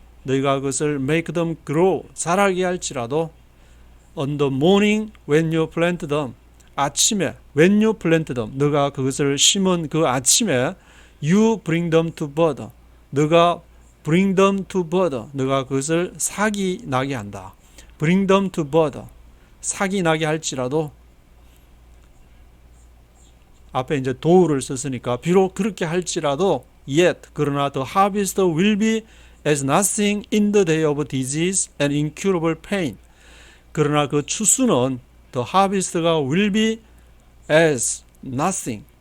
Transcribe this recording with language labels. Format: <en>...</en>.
<ko>너희가 그것을</ko> <en>make them grow,</en> <ko>자라게 할지라도</ko> <en>on the morning when you plant them,</en> <ko>아침에</ko> <en>when you plant them,</en> <ko>너가 그것을 심은 그 아침에</ko> <en>you bring them to bud.</en> <ko>너가</ko> <en>bring them to bud.</en> <ko>너가 그것을 사기 나게 한다.</ko> <en>bring them to bud.</en> <ko>사기 나게 할지라도 앞에 이제 도우를 썼으니까 비록 그렇게 할지라도</ko> <en>yet</en> <ko>그러나</ko> <en>the harvest will be as nothing in the day of disease and incurable pain.</en> <ko>그러나 그 추수는</ko> <en>the harvest가 will be as nothing.</en>